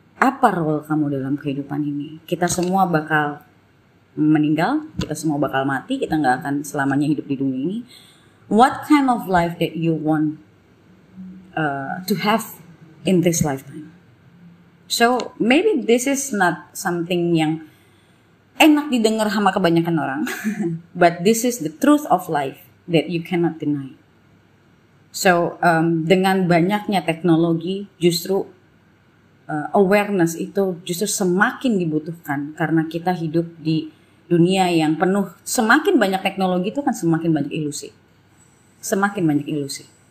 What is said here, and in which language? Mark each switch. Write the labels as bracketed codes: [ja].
[id] Apa role kamu dalam kehidupan ini? Kita semua bakal meninggal, kita semua bakal mati, kita nggak akan selamanya hidup di dunia ini. [en] What kind of life that you want to have in this lifetime? So maybe this is not something [id] yang enak didengar sama kebanyakan orang, [en] but this is the truth of life that you cannot deny. [id] So dengan banyaknya teknologi, justru awareness itu justru semakin dibutuhkan karena kita hidup di dunia yang penuh. Semakin banyak teknologi itu kan semakin banyak ilusi, semakin banyak ilusi.